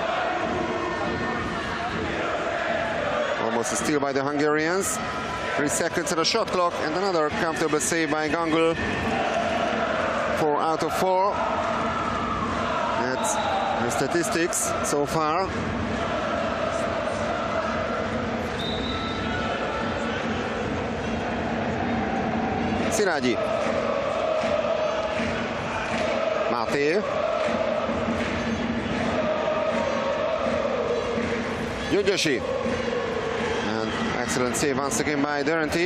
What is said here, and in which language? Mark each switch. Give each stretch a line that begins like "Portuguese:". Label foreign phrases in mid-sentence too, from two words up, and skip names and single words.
English: Almost a steal by the Hungarians. 3 seconds on the shot clock, and another comfortable save by Gangul. 4 out of 4. That's the statistics so far. Szilágyi. Máté. Gyöngyösi. And excellent save once again by Doherty.